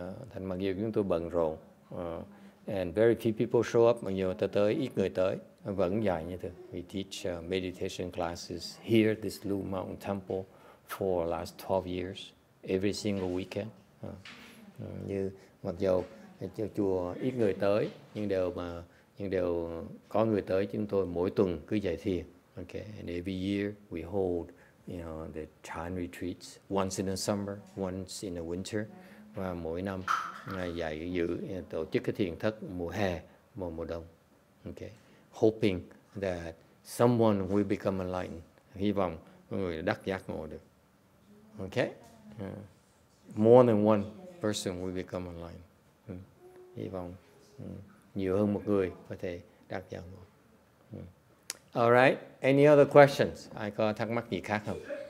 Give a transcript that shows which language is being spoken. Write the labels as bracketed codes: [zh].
[vi] Thành mặc dù chúng tôi bận rộn, [en] and very few people show up, [vi] mặc dù ta tới ít người tới, vẫn dạy như thế. [en] We teach meditation classes here at this Blue Mountain Temple for the last 12 years, every single weekend. [vi] Như mặc dù chùa ít người tới, nhưng đều có người tới, chúng tôi mỗi tuần cứ dạy thiền. [en] Okay, and every year we hold, the chant retreats, once in the summer, once in the winter. [vi] Và mỗi năm dạy tổ chức cái thiền thất mùa hè, mùa đông. [en] Okay, hoping that someone will become enlightened. [vi] Hy vọng mọi người đắc giác ngộ được. [en] Okay, more than one person will become enlightened. [vi] Hy vọng nhiều hơn một người có thể đắc giác ngộ. [en] All right. Any other questions? [vi] Ai có thắc mắc gì khác không?